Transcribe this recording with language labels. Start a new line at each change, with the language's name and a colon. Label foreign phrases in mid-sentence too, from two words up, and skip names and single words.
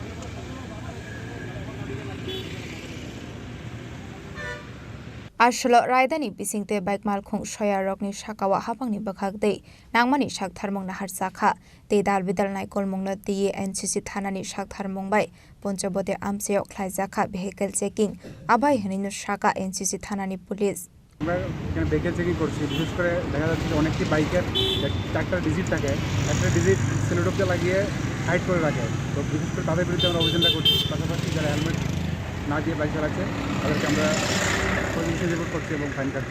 Kok Borok: आसलो रायदानि बिसिंते बाइक मालखुं सया रकनि साकावा हापांनि बखागदै नांमानि साकथारमंग नाहार साखा ते दाल बिदाल नायकल मंगला टिए एनसीसी थानानि साकथारमंबाय पञ्चपति आमसायाव खालायजाका भेहिकेल चेकिं आबाय हनिनो साका एनसीसी थानानि पुलिस
Bangla: আমরা এখানে ভেহিকেল চেকিং করছি বিশেষ করে দেখা যাচ্ছে যে অনেকটি বাইকের চারটা ডিজিট থাকে একটা ডিজিট সেলোটোপে লাগিয়ে হাইড করে রাখে তো বিশেষ করে তাদের বিরুদ্ধে আমরা অভিযানটা করছি পাশাপাশি যারা হেলমেট না দিয়ে বাইক চালাচ্ছে তাদেরকে আমরা রিপোর্ট করছি এবং ফাইন কাটছি।